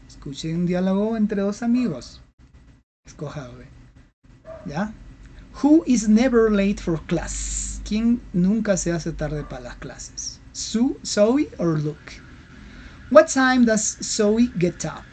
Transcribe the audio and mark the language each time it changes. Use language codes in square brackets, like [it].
[es] Escuchen un diálogo entre dos amigos. Escoja B. ¿Ya? [en] Who is never late for class? [es] ¿Quién nunca se hace tarde para las clases? [en] Zoe or Luke? What time does Zoe get up?